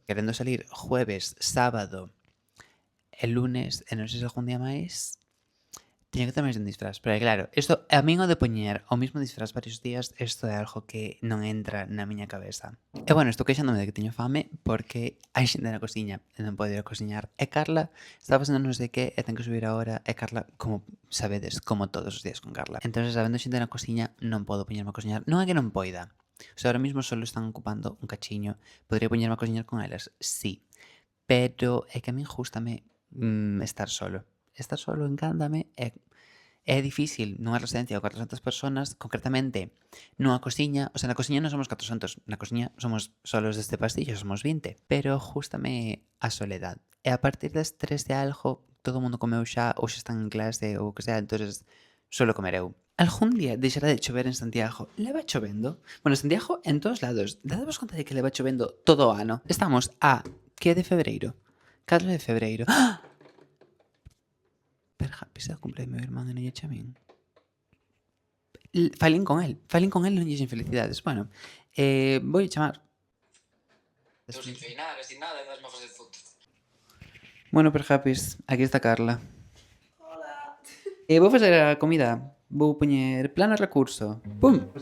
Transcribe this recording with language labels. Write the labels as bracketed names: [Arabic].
[Galician] Querendo salir jueves, sábado e lunes, e non sei se algún día máis, teño que tomar un disfraz. Pero claro, isto, a min o de poñer o mismo disfraz varios días, isto é algo que non entra na miña cabeza. E bueno, estou queixándome de que teño fame porque hai xente na cociña e non podo ir a cociñar. E Carla está facendo non sei que e ten que subir a hora. E Carla, como sabedes, como todos os días con Carla. Entón, sabendo xente na cociña, non podo poñerme a cociñar. Non é que non poida. [Spanish] O sea, ahora mismo solo están ocupando un cachiño. [Galician] Podría poñerme a cociñar con elas, sí. Pero é que a min gústame estar solo. Estar solo encántame e é difícil nunha residencia de 400 personas, concretamente nunha cociña. O sea, na cociña non somos 400, na cociña somos solos deste pastillo, somos 20. Pero gústame a soledad. E a partir das 3 de algo, todo o mundo comeu xa, ou xa están en clase, ou o que sea, entonces solo comer eu. Algún día deixará de chover en Santiago. Leva chovendo? [Spanish] Bueno, Santiago en todos lados. [Galician] Dadevos conta de que leva chovendo todo o ano. Estamos a que de febreiro? 4 de febreiro. ¡Ah! Perjapis, é o cumple do meu irmán e non lle chamín. Falín con el e non lle dixen felicidades. Bueno, vou chamar. Eu sin nada, e dasme a facer fotos. Bueno, Perjapis, aquí está Carla. [Spanish] Hola. [Galician] Vou facer a comida. Vou poñer plano recurso. Pum!